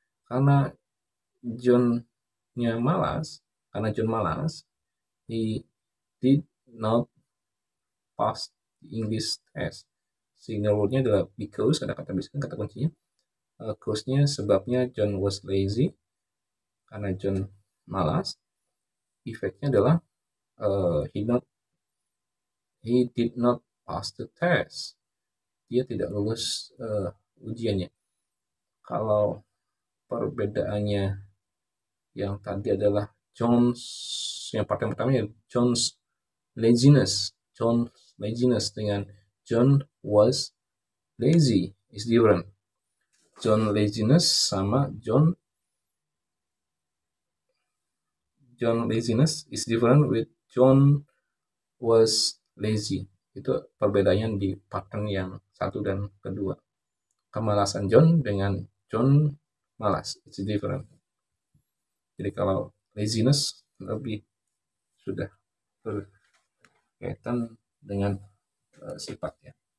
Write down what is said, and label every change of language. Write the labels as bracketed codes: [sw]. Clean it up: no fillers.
[id] Karena John malas, [en] he did not pass the English test. [id] Signal word-nya adalah because, ada kata bisa, kata kuncinya. Cause-nya, sebabnya [en] John was lazy, [id] karena John malas. Effect-nya adalah [en] he did not pass the test. [id] Dia tidak lulus ujiannya. Kalau perbedaannya yang tadi adalah yang part yang pertama ya John's laziness dengan [en] John was lazy is different. John laziness [id] sama [en] John laziness is different with John was lazy. [id] Itu perbedaannya di pattern yang satu dan kedua. Kemalasan John dengan John malas, [en] it's different. [id] Jadi kalau laziness lebih sudah berkaitan dengan sifatnya.